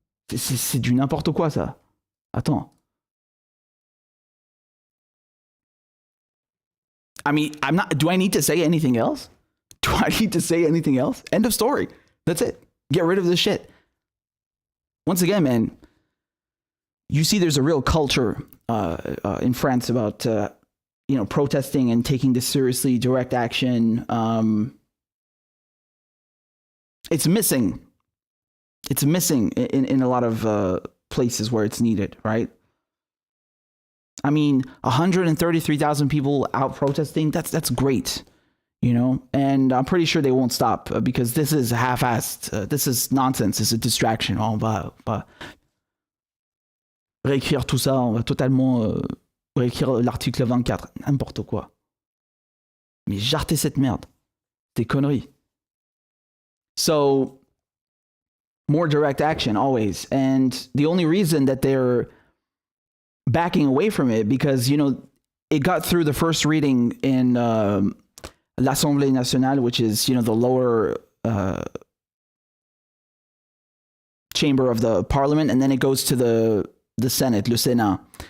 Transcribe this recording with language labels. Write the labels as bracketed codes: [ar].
[fr] C'est du n'importe quoi, ça. Attends. [en] I mean, do I need to say anything else? Do I need to say anything else? End of story. That's it. Get rid of this shit. Once again, man, you see there's a real culture in France about, protesting and taking this seriously, direct action. It's missing. It's missing in a lot of places where it's needed, right? I mean, 133,000 people out protesting, that's great, and I'm pretty sure they won't stop because this is half-assed. This is nonsense. It's a distraction. [fr] On va réécrire tout ça. On va totalement réécrire l'article 24. N'importe quoi. Mais jartez cette merde. Des conneries. [en] So, more direct action always. And the only reason that they're backing away from it, because, it got through the first reading in l'Assemblée nationale, which is, the lower chamber of the parliament, and then it goes to the Senate, le Sénat.